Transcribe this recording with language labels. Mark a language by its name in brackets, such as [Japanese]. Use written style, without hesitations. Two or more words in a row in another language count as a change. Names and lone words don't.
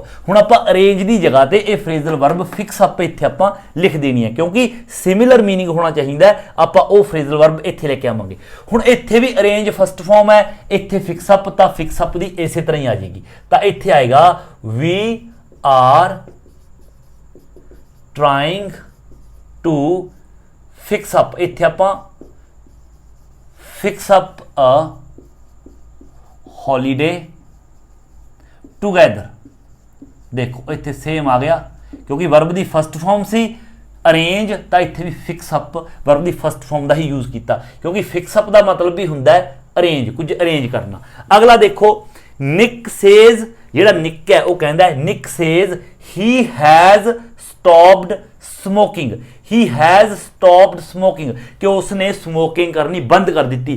[Punjabi] ਹੁਣ ਆਪਾਂ ਅਰੇਂਜ ਦੀ ਜਗ੍ਹਾ ਤੇ ਇਹ [English] phrasal verb fix up [Punjabi] ਇੱਥੇ ਆਪਾਂ ਲਿਖ ਦੇਣੀ ਹੈ, ਕਿਉਂਕਿ [English] similar meaning [Punjabi] ਹੋਣਾ ਚਾਹੀਦਾ, ਆਪਾਂ ਉਹ [English] phrasal verb [Punjabi] ਇੱਥੇ ਲੈ ਕੇ ਆਵਾਂਗੇ। ਹੁਣ ਇੱਥੇ ਵੀ [English] arrange first form [Punjabi] ਹੈ, ਇੱਥੇ [English] fix up, [Punjabi] ਤਾਂ [English] fix up [Punjabi] ਦੀ ਇਸੇ ਤਰ੍ਹਾਂ ਹੀ ਆ ਜਾਏਗੀ, ਤਾਂ ਇੱਥੇ ਆਏਗਾ [English] we are trying to fix up, [Punjabi] ਇੱਥੇ ਆਪਾਂ [English] fix up a holiday together। [Punjabi] ਦੇਖੋ ਇੱਥੇ ਸੇਮ ਆ ਗਿਆ, ਕਿਉਂਕਿ ਵਰਬ ਦੀ [English] first form [Punjabi] ਸੀ ਅਰੇਂਜ, ਤਾਂ ਇੱਥੇ ਵੀ [English] fix up verb of first form [Punjabi] ਦਾ ਹੀ ਯੂਜ਼ ਕੀਤਾ, ਕਿਉਂਕਿ [English] fix up [Punjabi] ਦਾ ਮਤਲਬ ਵੀ ਹੁੰਦਾ ਹੈ ਅਰੇਂਜ, ਕੁਝ ਅਰੇਂਜ ਕਰਨਾ। ਅਗਲਾ ਦੇਖੋ [English] Nick says, [Punjabi] ਜਿਹੜਾ ਨਿਕ ਹੈ ਉਹ ਕਹਿੰਦਾ ਹੈ [English] Nick says he has stopped smoking, he has stopped smoking, [Punjabi] ਕਿ ਉਸਨੇ ਸਮੋਕਿੰਗ ਕਰਨੀ ਬੰਦ ਕਰ ਦਿੱਤੀ।